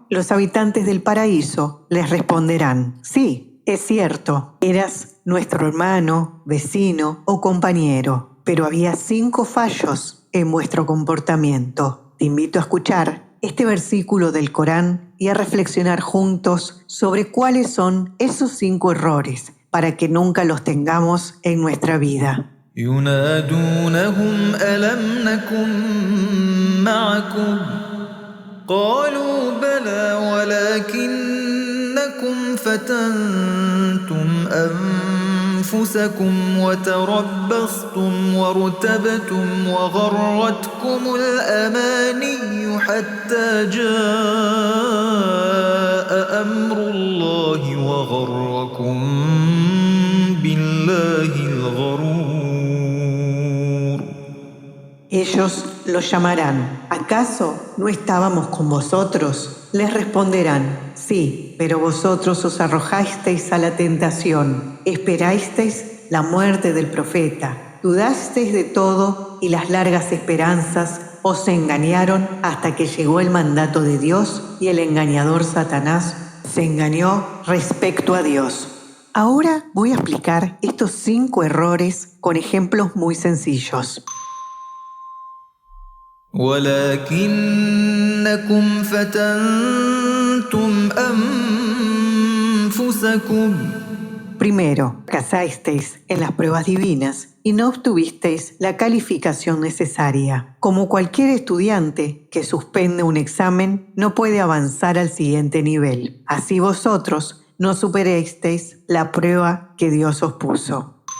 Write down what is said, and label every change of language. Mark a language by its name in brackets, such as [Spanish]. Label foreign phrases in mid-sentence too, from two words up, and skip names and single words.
[Spanish] Los habitantes del paraíso les responderán, sí, es cierto, eras nuestro hermano, vecino o compañero, pero había 5 fallos en vuestro comportamiento. Te invito a escuchar este versículo del Corán y a reflexionar juntos sobre cuáles son esos 5 errores para que nunca los tengamos en nuestra vida. [Arabic] ينادونهم ألم نكن معكم قالوا بلى ولكنكم فتنتم أنفسكم وتربصتم وارتبتم وغرتكم الأماني حتى جاء أمر الله وغركم بالله الغرور. [Spanish] Ellos los llamarán, ¿acaso no estábamos con vosotros? Les responderán, sí, pero vosotros os arrojasteis a la tentación, esperasteis la muerte del profeta, dudasteis de todo y las largas esperanzas os engañaron hasta que llegó el mandato de Dios y el engañador Satanás se engañó respecto a Dios. Ahora voy a explicar estos 5 errores con ejemplos muy sencillos. [Arabic] ولكنكم فتنتم أنفسكم. [Spanish] Primero, casasteis en las pruebas divinas y no obtuvisteis la calificación necesaria. Como cualquier estudiante que suspende un examen, no puede avanzar al siguiente nivel. Así vosotros no superasteis la prueba que Dios os puso.